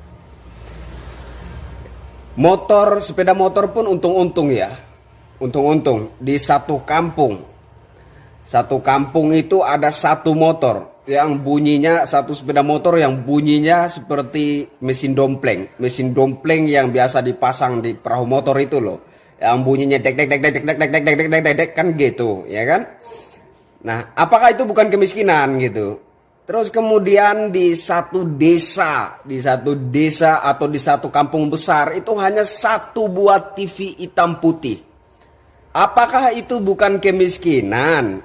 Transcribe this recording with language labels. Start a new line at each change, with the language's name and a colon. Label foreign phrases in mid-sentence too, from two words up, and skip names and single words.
Indonesian: Sepeda motor pun untung-untung ya. Untung-untung di satu kampung. Satu kampung itu ada satu motor yang bunyinya, satu sepeda motor yang bunyinya seperti mesin dompleng. Mesin dompleng yang biasa dipasang di perahu motor itu loh. Yang bunyinya dek dek dek dek dek dek dek dek dek dek dek kan gitu, ya kan? Nah, apakah itu bukan kemiskinan gitu? Terus kemudian di satu desa atau di satu kampung besar itu hanya satu buah TV hitam putih. Apakah itu bukan kemiskinan?